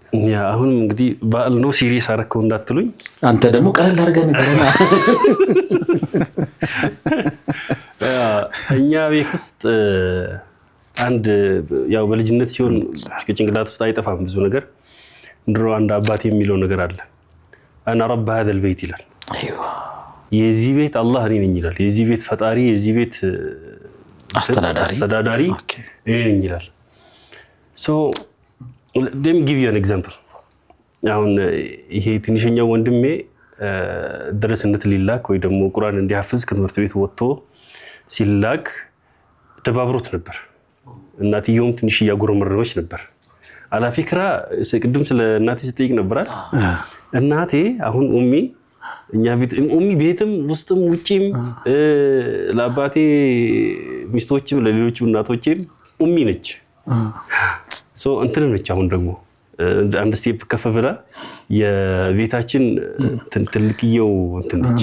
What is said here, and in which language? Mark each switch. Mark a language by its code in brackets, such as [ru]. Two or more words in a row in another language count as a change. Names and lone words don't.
[am] ያ አሁን እንግዲህ ባል ነው ሲሪየስ አረከው እንዳትሉኝ፣ አንተ ደግሞ ቀለል አድርገን ነገርና እኛ ቤት ውስጥ አንድ ያው በልጅነት ሲሆን ጭንቅላት ውስጥ አይጠፋም ብዙ ነገር። ድሮ አንድ አባቴ የሚለው ነገር አለ። [ar] انا رب هذا البيت [am] ይላል። አይዋ የዚህ ቤት አላህ እኔ ነኝ ይላል። የዚህ ቤት ፈጣሪ የዚህ ቤት አስተዳዳሪ እኔ ነኝ ይላል። [en] so let me give you an example. [am] አሁን ይሄ ትንሽኛው ወንድሜ ድረስነት ሊላክ ወይ ደግሞ ቁርአን እንዲያፍዝ ከትምህርት ቤት ወጥቶ ሲላክ ተባብሮት ነበር። እናትየውም ትንሽ ያጎረመረመች ነበር። አላፊክራ ቅድም ስለ እናቴ ስትጠይቅ ነበር። እናቴ አሁን እኛ ቤትም ውስጥም ውጪም ለአባቴ ሚስቶችም ለሌሎች እናቶችም ነች። ሶ እንትን ነች። አሁን ደግሞ አንድ ስቴፕ ከፍ ብላ የቤታችን ትልቅየው እንትን ነች።